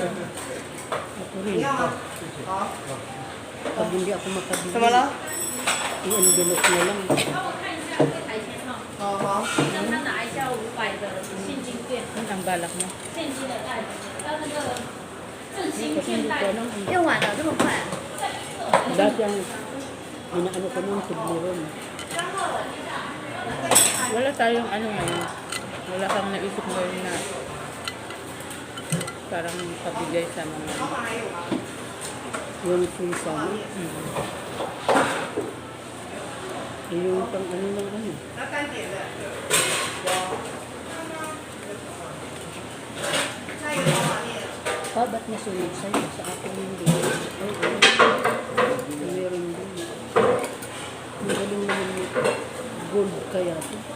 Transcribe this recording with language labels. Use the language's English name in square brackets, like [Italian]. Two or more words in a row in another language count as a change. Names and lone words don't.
[Filipino] Ako rin. [Chinese] 好， [Filipino] Pag hindi ako makabili, [Chinese] 怎么了？ [Filipino] i-envelope na lang. [Chinese] 好好，让他拿一下500的现金券， [Filipino] Yun ang balak niya. [Chinese] 现金的袋子，到那个振兴 [Filipino] Kasi hindi [Chinese] 券 [Filipino] ko [Chinese] 袋。 [Filipino] alam. [Chinese] 用完了这么快？ [Filipino] Dati ang inaano ko nung tubliron. Wala tayong ano ngayon. Wala kang naisip ngayon na parang pabigay sa mga... Yung free sana. Yung pang ano lang ano. [Chinese] 那单点的，加一个方法面。 [Filipino] Pa, ba't nasunod sa'yo? Sa akin hindi. Oo. Meron din. Ang galing naman nito. Gold kaya ito.